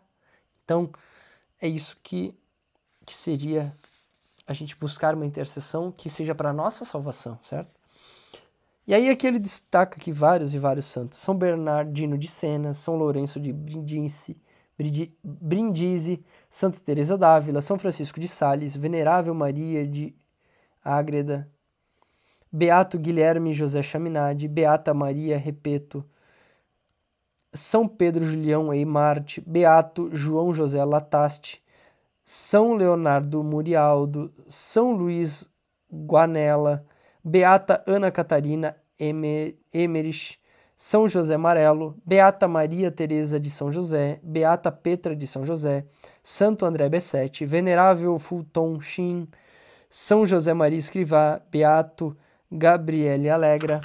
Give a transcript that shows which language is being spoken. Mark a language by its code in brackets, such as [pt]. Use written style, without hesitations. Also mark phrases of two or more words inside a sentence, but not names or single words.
[pt] Então, é isso que seria a gente buscar uma intercessão que seja para a nossa salvação, certo? E aí aqui ele destaca que vários e vários santos, São Bernardino de Sena, São Lourenço de Brindisi, Santa Teresa d'Ávila, São Francisco de Sales, Venerável Maria de Ágreda, Beato Guilherme José Chaminade, Beata Maria Repeto, São Pedro Julião Eimarte, Beato João José Lataste, São Leonardo Murialdo, São Luís Guanella, Beata Ana Catarina Emerich, São José Marelo, Beata Maria Teresa de São José, Beata Petra de São José, Santo André Bessete, Venerável Fulton Sheen, São José Maria Escrivá, Beato Gabriele Alegra.